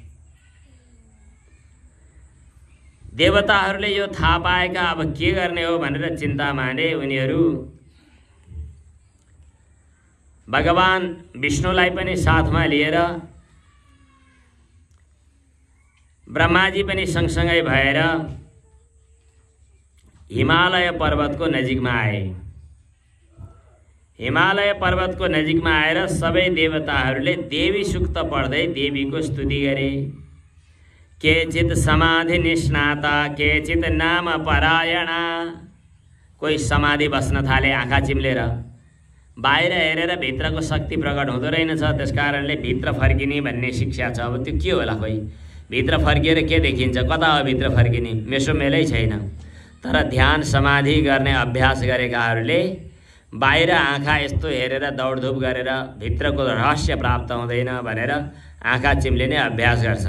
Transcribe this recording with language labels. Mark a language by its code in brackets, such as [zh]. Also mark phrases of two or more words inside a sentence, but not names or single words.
[ne] देवताहरूले यो थाहा पाएका अब के गर्ने हो भनेर चिन्ता माने उनीहरू भगवान विष्णुलाई पनि साथमा लिएर ब्रह्माजी पनि सँगसँगै भएर हिमालय पर्वतको नजिकमा आए। हिमालय पर्वतको नजिकमा आएर सबै देवताहरूले देवी सूक्त पढ्दै देवीको स्तुति गरे। [sa] केचित समाधि निष्णाता केचित नाम परायणा। [ne] कोही समाधि बस्न थाले आँखा चिम्लेर, बाहिर हेरेर भित्रको शक्ति प्रकट हुँदो रहेनछ, त्यसकारणले भित्र फर्किने भन्ने शिक्षा छ। अब त्यो के होला, खोइ भित्र फर्किएर के देखिन्छ, कता हो भित्र फर्किने, मेसोमेलै छैन। तर ध्यान समाधि गर्ने अभ्यास गरेकाहरूले बाहिर आँखा यस्तो हेरेर दौडधुप गरेर भित्रको रहस्य प्राप्त हुँदैन भनेर आँखा चिम्लिने अभ्यास गर्छन्।